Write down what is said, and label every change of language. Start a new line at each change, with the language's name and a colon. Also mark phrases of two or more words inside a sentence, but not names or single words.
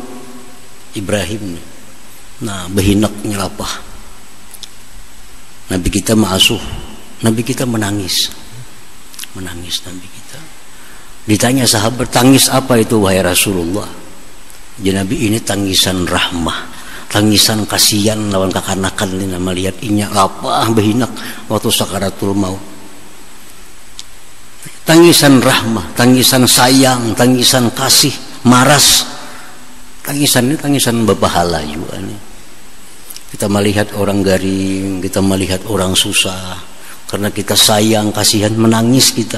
Banjar: Ibrahim ini, nah behinaknya lapah.
Indonesian: Nabi kita ma'asuh, Nabi kita menangis Nabi kita. Ditanya sahabat, tangis apa itu wahai Rasulullah? Jadi Nabi, ini tangisan rahmah,
Banjar: tangisan kasihan lawan kakanakan ini, melihat inya lapah behinak waktu sakaratul maut.
Indonesian: Tangisan rahmah, tangisan sayang, tangisan kasih, maras. Tangisan ini tangisan berpahala juga nih. Kita melihat orang garing, kita melihat orang susah, karena kita sayang, kasihan, menangis kita.